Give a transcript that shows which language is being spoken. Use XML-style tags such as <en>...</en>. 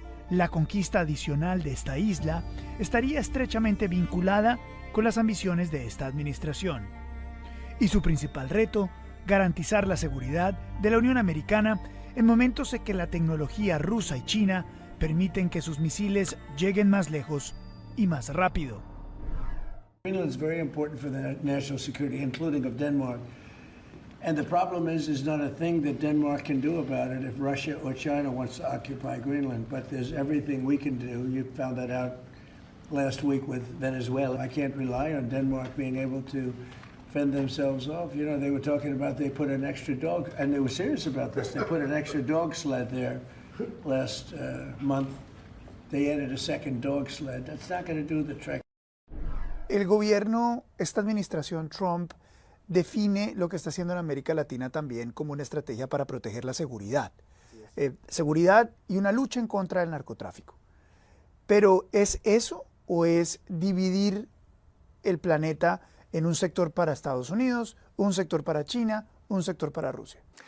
<es>La conquista adicional de esta isla estaría estrechamente vinculada con las ambiciones de esta administración. Y su principal reto, garantizar la seguridad de la Unión Americana en momentos en que la tecnología rusa y china permiten que sus misiles lleguen más lejos y más rápido.</es> <en>Greenland is very important for the national security, including of Denmark. And the problem is not a thing that Denmark can do about it if Russia or China wants to occupy Greenland. But there's everything we can do. You found that out last week with Venezuela. I can't rely on Denmark being able to fend themselves off. You know, they were talking about they put an extra dog, and they were serious about this. They put an extra dog sled there last month. They added a second dog sled. That's not going to do the trick.</en> <es>El gobierno, esta administración Trump, define lo que está haciendo en América Latina también como una estrategia para proteger la seguridad. Seguridad y una lucha en contra del narcotráfico. Pero ¿es eso o es dividir el planeta en un sector para Estados Unidos, un sector para China, un sector para Rusia?</es>